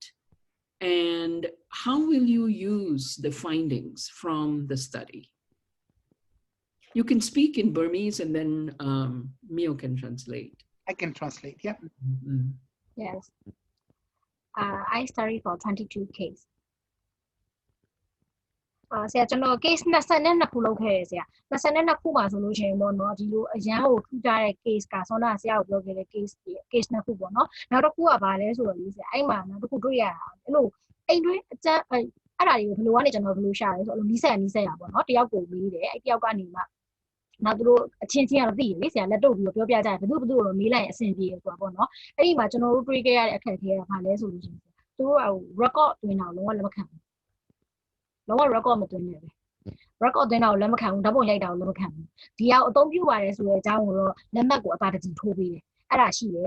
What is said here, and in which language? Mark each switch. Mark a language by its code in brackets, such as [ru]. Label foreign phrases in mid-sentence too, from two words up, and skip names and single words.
[en] And how will you use the findings from the study? You can speak in Burmese and then Mio can translate. I can translate, yeah. Mm-hmm. Yes. I studied for 22 cases. [my] ဆရာကျွန်တော် case 22ခုလုပ်ခဲ့ရဆရာ22ခုပါဆိုလို့ရှိရင်ပေါ့နော်ဒီလိုအရန်ကိုထူးခြားတဲ့ case ကဆောနာဆရာကိုပြောခဲ့တဲ့ case နှစ်ခုပေါ့ နော်နောက်တစ်ခုကဘာလဲဆိုတော့လေဆရာအဲ့မှာနောက်တစ်ခုတွေ့ရတာအဲ့လိုအိမ်တွင်းအကျန်းအဲ့ဒါတွေကိုဘယ်လိုကနေကျွန်တော်ဘယ်လိုရှာလဲဆိုတော့နီးစက်ရပေါ့နော်တယောက်ကိုမေးတယ်အဲ့တယောက်ကနေမှနောက်သူတို့အချင်းချင်းကတော့သိတယ်လေဆရာလက်တော့ပြီးပြောပြကြတယ်ဘယ်သူတော့မေးလိုက်ရင်အဆင်ပြေဆိုတာပေါ့နော်အဲ့ဒီမှာကျွန်တော်တို့တွေ့ခဲ့ရတဲ့အခက်အခဲကဘာလဲဆိုလို့ရှိရင်သူတို့က record တွင်တာလုံးဝလက်မခံဘူးလုံးဝ record မတွင်နဲ့ပဲ record တွင်တာကိုလက်မခံဘူးဓာတ်ပုံရိုက်တာကိုလက်မခံဘူးဒီအောင်အသုံးပြုပါတယ်ဆိုတဲ့အကြောင်းကိုတော့လက်မှတ်ကိုအသာတကြီးထိုးပေးတယ်အဲ့ဒါရှိတယ်